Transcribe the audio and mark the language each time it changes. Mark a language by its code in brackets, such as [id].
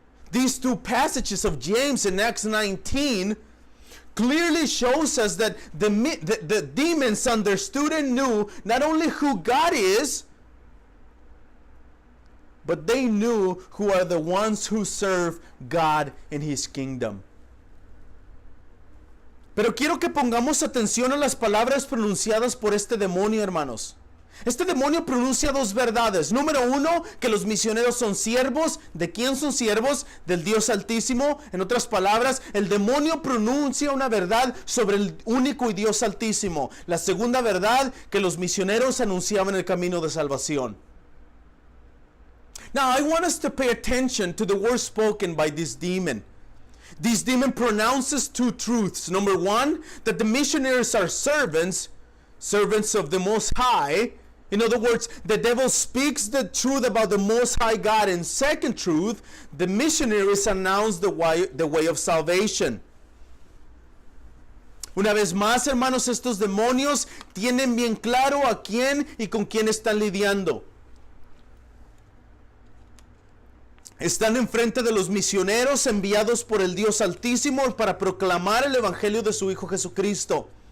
[en] These two passages of James in Acts 19 clearly shows us that the demons understood and knew not only who God is, but they knew who are the ones who serve God in his kingdom. [es] Pero quiero que pongamos atención a las palabras pronunciadas por este demonio, hermanos. Este demonio pronuncia dos verdades. Número uno, que los misioneros son siervos. ¿De quién son siervos? Del Dios Altísimo. En otras palabras, el demonio pronuncia una verdad sobre el único y Dios Altísimo. La segunda verdad, que los misioneros anunciaban el camino de salvación. [en] Now, I want us to pay attention to the words spoken by this demon. This demon pronounces two truths. Number one, that the missionaries are servants of the Most High. In other words, the devil speaks the truth about the Most High God. And second truth, the missionaries announce the way of salvation. [es] Una vez más, hermanos, estos demonios tienen bien claro a quién y con quién están lidiando. Están enfrente de los misioneros enviados por el Dios Altísimo para proclamar el Evangelio de su Hijo Jesucristo.